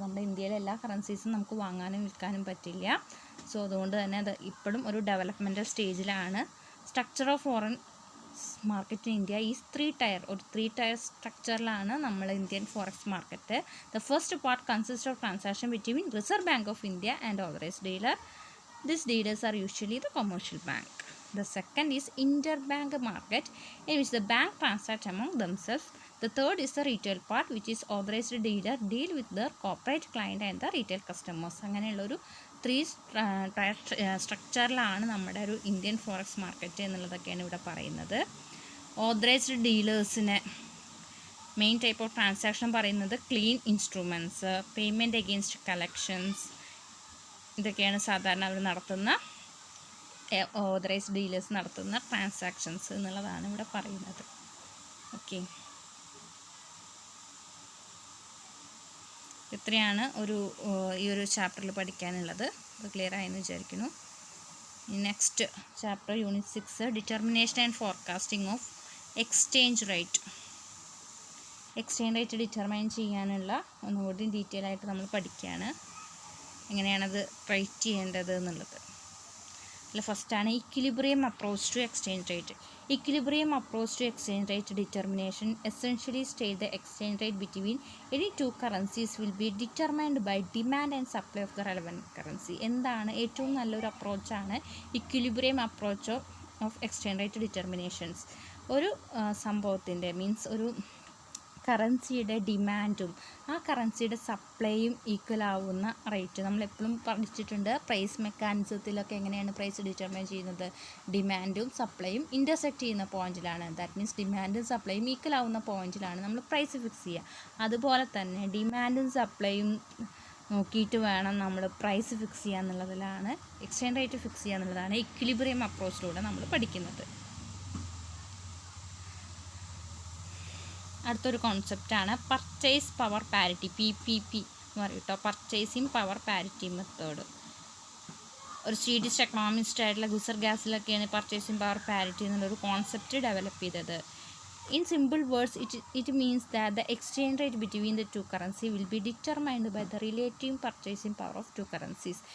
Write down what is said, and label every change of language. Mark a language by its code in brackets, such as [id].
[ml] നമ്മുടെ ഇന്ത്യയിലെ എല്ലാ കറൻസീസും നമുക്ക് വാങ്ങാനും വിൽക്കാനും പറ്റില്ല. സോ അതുകൊണ്ട് തന്നെ അത് ഇപ്പോഴും ഒരു ഡെവലപ്മെൻറ്റൽ സ്റ്റേജിലാണ്. [en] Structure of foreign market in India is 3 tier. [ml] ഒരു 3 ടയർ സ്ട്രക്ചറിലാണ് നമ്മൾ Indian forex market. [en] The first part consist of transaction between reserve bank of India and authorised dealer. These dealers are usually the commercial bank. The second is interbank market, in which the bank transact among themselves. The third is the retail part, which is authorized dealer deal with their corporate client and the retail customers. [ml] അങ്ങനെയുള്ളൊരു 3 tyre സ്ട്രക്ചറിലാണ് നമ്മുടെ ഒരു Indian forex market എന്നുള്ളതൊക്കെയാണ് ഇവിടെ പറയുന്നത്. Authorised ഡീലേഴ്സിനെ main type of transaction പറയുന്നത് clean instruments, payment against collections, ഇതൊക്കെയാണ് സാധാരണ അവർ നടത്തുന്ന authorised dealers നടത്തുന്ന ട്രാൻസാക്ഷൻസ് എന്നുള്ളതാണ് ഇവിടെ പറയുന്നത്. ഓക്കെ, ഇത്രയാണ് ഈ ഒരു ചാപ്റ്ററിൽ പഠിക്കാനുള്ളത്. അത് ക്ലിയർ ആയെന്ന് വിചാരിക്കുന്നു. [en] Next chapter unit 6 determination and forecasting of exchange rate. [ml] Exchange rate determine ചെയ്യാനുള്ള ഒന്നുകൂടി ഡീറ്റെയിൽ ആയിട്ട് നമ്മൾ പഠിക്കുകയാണ്, എങ്ങനെയാണത് റേറ്റ് ചെയ്യേണ്ടത് എന്നുള്ളത്. അല്ല, ഫസ്റ്റാണ് [en] Equilibrium approach to exchange rate. Equilibrium approach to exchange rate determination essentially state the exchange rate between any two currencies will be determined by demand and supply of the relevant currency. [ml] എന്താണ് ഏറ്റവും നല്ലൊരു അപ്രോച്ചാണ് equilibrium approach of exchange rate determinations. ഒരു സംഭവത്തിൻ്റെ means ഒരു കറൻസിയുടെ ഡിമാൻഡും ആ കറൻസിയുടെ സപ്ലൈയും equal ആവുന്ന rate. നമ്മളെപ്പോഴും പഠിച്ചിട്ടുണ്ട് പ്രൈസ് മെക്കാനിസത്തിലൊക്കെ എങ്ങനെയാണ് പ്രൈസ് ഡിറ്റർമൈൻ ചെയ്യുന്നത്, ഡിമാൻഡും സപ്ലൈയും ഇൻ്റർസെക്റ്റ് ചെയ്യുന്ന പോയിന്റിലാണ്. ദാറ്റ് മീൻസ് ഡിമാൻഡും സപ്ലൈയും ഈക്വൽ ആവുന്ന പോയിന്റിലാണ് നമ്മൾ പ്രൈസ് ഫിക്സ് ചെയ്യുക. അതുപോലെ തന്നെ ഡിമാൻഡും സപ്ലൈയും നോക്കിയിട്ട് വേണം നമ്മൾ പ്രൈസ് ഫിക്സ് ചെയ്യുക എന്നുള്ളതിലാണ്, എക്സ്ചേഞ്ച് റേറ്റ് ഫിക്സ് ചെയ്യുക എന്നുള്ളതാണ് ഇക്വിലിബ്രിയം അപ്രോച്ചിലൂടെ നമ്മൾ പഠിക്കുന്നത്. അടുത്തൊരു കോൺസെപ്റ്റാണ് പർച്ചേസ് പവർ പാരിറ്റി, PPP എന്ന് പറയും കേട്ടോ, പർച്ചേസിങ് പവർ പാരിറ്റി മെത്തേഡ്. ഒരു സ്വീഡിഷ് എക്കണോമിസ്റ്റ് ആയിട്ടുള്ള ഗുസർ ഗ്യാസിലൊക്കെയാണ് പർച്ചേസിങ് പവർ പാരിറ്റി എന്നുള്ളൊരു കോൺസെപ്റ്റ് ഡെവലപ്പ് ചെയ്തത്. [en] In simple words, it means that the exchange rate between the two currency will be determined by the relative purchasing power of two currencies.